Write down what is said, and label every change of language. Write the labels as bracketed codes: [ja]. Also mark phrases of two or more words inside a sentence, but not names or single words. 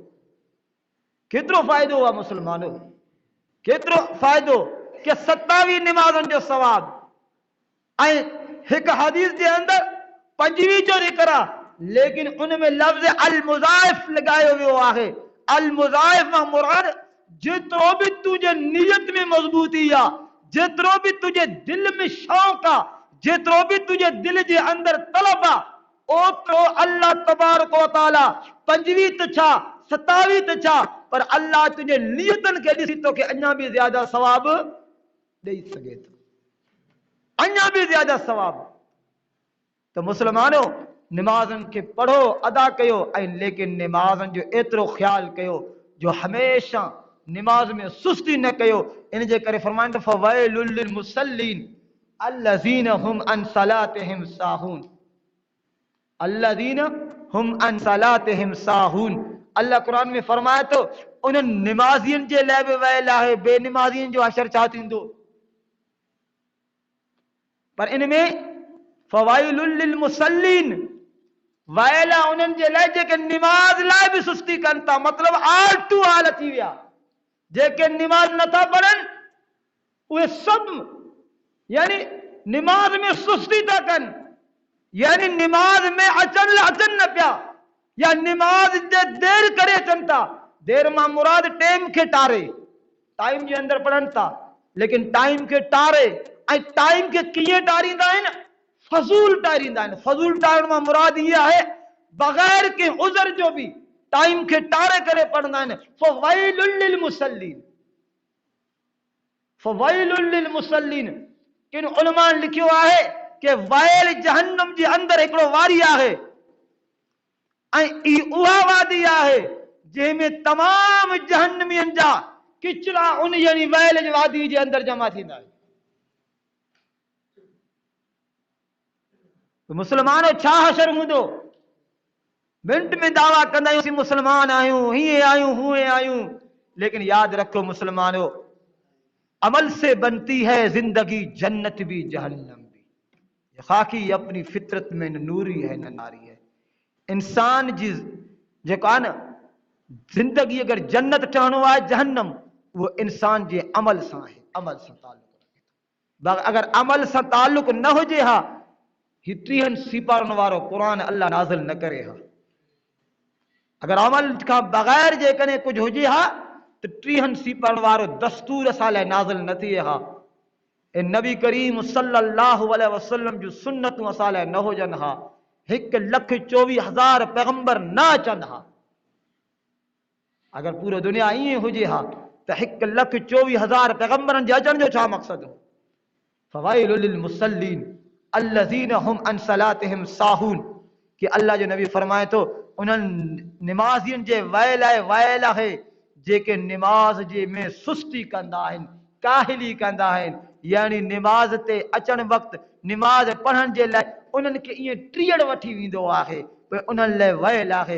[sd] केतिरो फ़ाइदो आहे मुसलमानो, केतिरो फ़ाइदो कि 27 निमाज़न जो सवाब। ऐं हिकु हदीस जे अंदर 25 जो ज़िक्र आहे, लेकिन उनमें लफ्ज़ [ar] المضاعف [sd] लगायो वियो आहे। [ar] المضاعف [sd] मां मुराद जेतिरो भी तुझे नियत में मजबूती आहे, जेतिरो भी तुझे दिल में शौक़ आहे, जेतिरो भी तुझे दिल जे अंदर तलब आहे, ओतिरो [ar] الله تبارك وتعالى [sd] 25 त छा 27 त छा पर अल्लाह तुझे नियतन के ॾिसी तोखे अञा भी ज्यादा सवाब ॾेई सघे थो, अञा भी ज्यादा सवाब। तो मुसलमानो निमाज़न के पढ़ो, अदा कयो ऐं लेकिन निमाज़न जो एतिरो ख्याल कयो जो हमेशा निमाज में सुस्ती न कयो। इन जे करे फरमाइनि [ar] فويل للمصلين الذين هم عن صلاتهم ساهون، الذين هم عن صلاتهم ساهون. [sd] अल्लाह कुरान में फरमाए तो उन्हनि निमाज़ियनि जे लाइ बि वैल आहे, बेनिमाज़ियनि जो हशर छा थींदो। पर इनमें [ar] فويل للمصلين [sd] वैला उन्हनि जे लाइ जेके निमाज लाइ बि सुस्ती कनि था, मतिलबु आलतू हाल थी विया, जेके निमाज नथा पढ़नि उहे सभु यानी निमाज में सुस्ती था कनि, यानी निमाज में अचनि न पिया या निमाज जे देर करे अचनि था। देर मां मुराद टाइम के टारे, टाइम जे अंदर पढ़नि था लेकिन टाइम के टारे ऐं टाइम के कीअं टारींदा आहिनि, फज़ूल टारींदा आहिनि। फज़ूल टारण मां मुराद इहा आहे बग़ैर के उज़र जो भी टाइम के टारे करे पढ़ंदा आहिनि। [ar] فويل للمصلين، فويل للمصلين. [sd] किन उलमा लिखियो आहे कि वैल जहन्नम जे अंदर हिकिड़ो वारी आहे ऐं ई उहा वादी आहे जंहिंमें तमाम जहन्नमियन जा किचरा उन यानी वैल जी वादी जे अंदर जमा थींदा आहिनि। मुसलमानो छा हशर हूंदो, मिंट में दावा कंदा आहियूं मुसलमान आहियूं, हीअं आहियूं हूअं आहियूं, [ur] لیکن یاد رکھو مسلمانو عمل سے بنتی ہے زندگی، جنت بھی جہنم بھی. خاکی اپنی فطرت میں نہ نوری ہے نہ ناری ہے. [sd] इंसान जी जेको आहे न जिंदगी अगर जन्नत ठहणो आहे जहन्नम, वो इंसान जे अमल सां आहे, अमल सां ताल्लुक रखे थो। अगर अमल सां ताल्लुक न हुजे हा ही 30 सीपारनि वारो क़ुरान अल्लाह नाज़िल न करे हा। अगर अमल खां बग़ैर जेकॾहिं कुझु हुजे हा त 30 सीपारनि वारो दस्तूर असां लाइ नाज़िल न थिए हा। ए नबी करीम [ar] صلى الله عليه وسلم [sd] जो सुन्नतूं असां लाइ न हुजनि हा 1,24,000 पैगंबर न अचनि हा। अगर पूरी दुनिया ईअं हुजे हा त 1,24,000 पैगंबरनि जे अचण जो छा मक़सदु हो? [ar] فويل للمصلين الذين هم عن صلاتهم ساهون [sd] कि अल्लाह जो नबी फरमाए तो उन्हनि निमाज़ियुनि जे वैल आहे जेके निमाज़ जे में सुस्ती कंदा आहिनि, काहिली कंदा आहिनि। यानी निमाज़ ते अचण वक़्तु निमाज़ पढ़ण जे लाइ उन्हनि खे ईअं टीअड़ वठी वेंदो आहे, पर उन्हनि लाइ वैल आहे।